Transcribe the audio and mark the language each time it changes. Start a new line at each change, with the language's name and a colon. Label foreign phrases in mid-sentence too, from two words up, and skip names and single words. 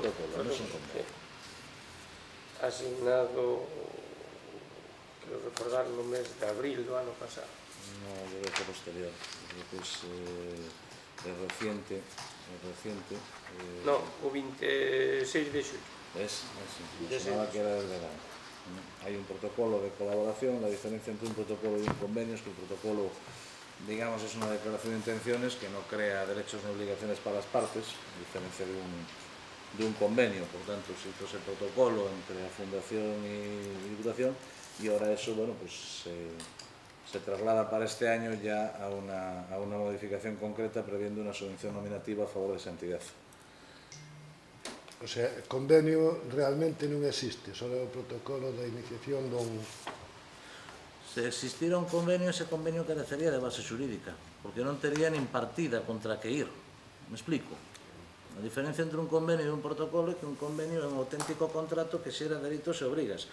Galician: Non é un convenio. Asignado, quero recordar, no mes de abril do ano pasado. No, debe ser posterior. Creo que é reciente. No, o 26 de xullo.
Spanish: Es, me sonaba que era del verano.
Galician: Hai un protocolo de colaboración,
Spanish: la diferencia entre un protocolo e un convenio es que el protocolo, digamos, es una declaración de intenciones que no crea derechos ni obligaciones para las partes, a diferencia de un convenio. Por tanto, se hizo ese protocolo entre la Fundación y Diputación, y ahora eso, bueno, pues se traslada para este año ya a una modificación concreta previendo una subvención nominativa a favor de esa entidad.
Galician: O sea, o convenio realmente non existe, só é o protocolo da iniciación dun... Se existira un convenio, ese convenio carecería de base xurídica, porque non tería nin partida contra que ir. Me explico? A diferencia entre un convenio e un protocolo é que un convenio é un auténtico contrato que xera dereitos e obrigas.